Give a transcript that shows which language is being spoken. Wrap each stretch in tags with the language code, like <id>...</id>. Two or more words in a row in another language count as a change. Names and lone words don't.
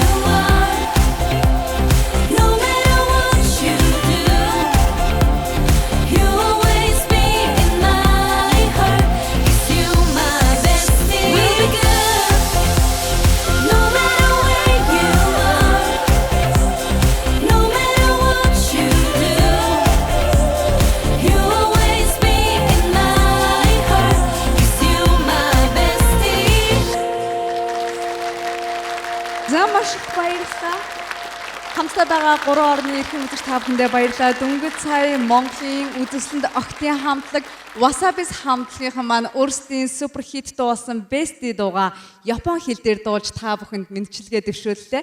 <en>are No matter what you do You'll always be in my heart 'Cause you're my bestie We'll be good No matter where you are No matter what you do You'll always be in my heart 'Cause you're my bestie</en> <mn>За маш их баярлалаа. Хамтдаа байгаа 3 орны эрхэм үзэгч та бүхэндээ баярлалаа. Дөнгөж сая Монголын үзэсгэлэнт охидын хамтлаг Wasabi's хамтлагийнхан маань өөрсдийн супер хит дуу болсон Bestie дуугаа Япон хэл дээр дуулж та бүхэнд мэдчилгээ дэвшүүллээ.</mn>